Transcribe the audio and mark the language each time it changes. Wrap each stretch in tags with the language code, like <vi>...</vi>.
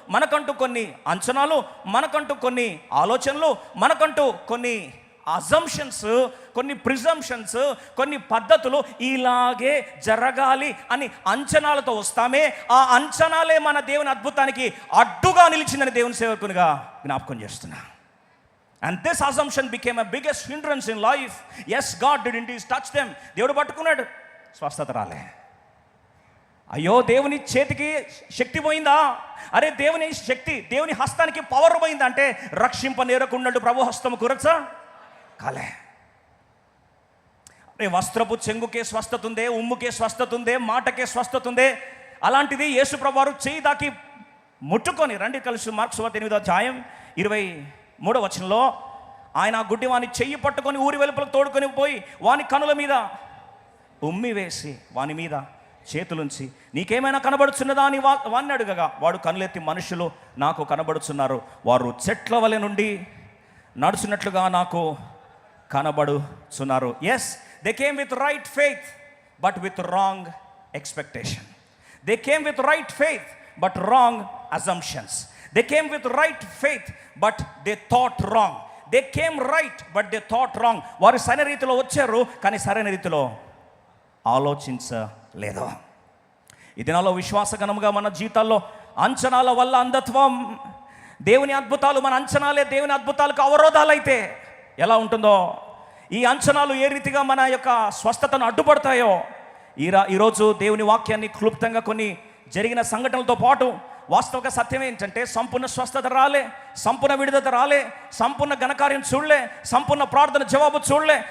<te>మనకంటూ కొన్ని అంచనాలు, మనకంటూ కొన్ని ఆలోచనలు, మనకంటూ కొన్ని అజంప్షన్స్, కొన్ని ప్రిజంప్షన్స్, కొన్ని పద్ధతులు ఇలాగే జరగాలి అని అంచనాలతో వస్తామే. ఆ అంచనాలే మన దేవుని అద్భుతానికి అడ్డుగా నిలిచిందని దేవుని సేవకునిగా జ్ఞాపకం చేస్తున్నా.</te> <en>And this assumption became a biggest hindrance in life. Yes, God didn't touch them.</en> <te>దేవుడు పట్టుకున్నాడు, స్వస్థత రాలే. అయ్యో, దేవుని చేతికి శక్తి పోయిందా? అరే, దేవుని శక్తి, దేవుని హస్తానికి పవర్ పోయిందా అంటే రక్షింపనేరకున్నట్టు ప్రభు హస్తము కురచా కాలే. అరే, వస్త్రపు చెంగుకే స్వస్థత ఉందే, ఉమ్ముకే స్వస్థత ఉందే, మాటకే స్వస్థత ఉందే. అలాంటిది యేసు ప్రభు వారు చేయి దాకి ముట్టుకొని, రండి కలిసి మార్కు సువార్త 8:23 వచనంలో ఆయన ఆ గుడ్డి వాని చెయ్యి పట్టుకొని ఊరి వెలుపలకు తోడుకొని పోయి వాని కనుల మీద ఉమ్మి వేసి వాని మీద చేతులుంచి నీకేమైనా కనబడుచున్నదా అని వాడిని అడగగా వాడు కనులెత్తి మనుషులు నాకు కనబడుచున్నారు, వారు చెట్ల వలె నుండి నడుచున్నట్లుగా నాకు కనబడుచున్నారు.</te> <en>Yes, they came with right faith but with wrong expectation. They came with right faith but wrong assumptions. They came with right faith but they thought wrong. They came right but they thought wrong.</en> <te>వారు సరైన రీతిలో వచ్చారు కానీ సరైన రీతిలో ఆలోచించలేదు. ఈ దినాల్లో విశ్వాసగణముగా మన జీవితాల్లో అంచనాల వల్ల అంధత్వం, దేవుని అద్భుతాలు మన అంచనాలే దేవుని అద్భుతాలకు అవరోధాలైతే ఎలా ఉంటుందో, ఈ అంచనాలు ఏ రీతిగా మన యొక్క స్వస్థతను అడ్డుపడతాయో, ఈరోజు దేవుని వాక్యాన్ని క్లుప్తంగా కొన్ని జరిగిన సంఘటనలతో పాటు వాస్తవిక సత్యం ఏంటంటే సంపూర్ణ స్వస్థత రాలే, సంపూర్ణ విడుదల రాలే, సంపూర్ణ ఘనకార్యం చూడలే, సంపూర్ణ ప్రార్థన జవాబు చూడలే.</te>